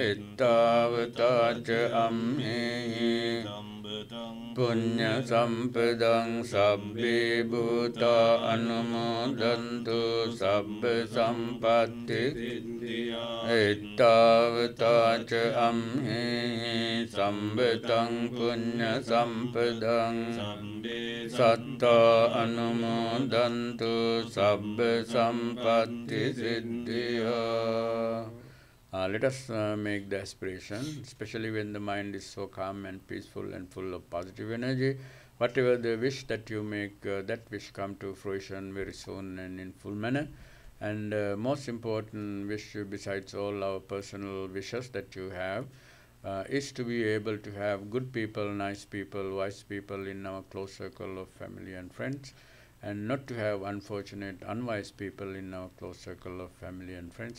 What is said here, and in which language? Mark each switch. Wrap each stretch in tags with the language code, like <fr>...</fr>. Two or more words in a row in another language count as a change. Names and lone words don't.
<pi>Ittavata Chamhe Punya Sampadang Sabbi Bhuta Anumodantu Sabba Sampatti Siddhya. Ittavata Chamhe Sambetang Punya Sampadang Satta Anumodantu Sabba Sampatti Siddhya.</pi> <en>Let us make the aspiration, especially when the mind is so calm and peaceful and full of positive energy. Whatever the wish that you make, that wish come to fruition very soon and in full manner. And most important wish, besides all our personal wishes that you have, is to be able to have good people, nice people, wise people in our close circle of family and friends, and not to have unfortunate, unwise people in our close circle of family and friends.</en>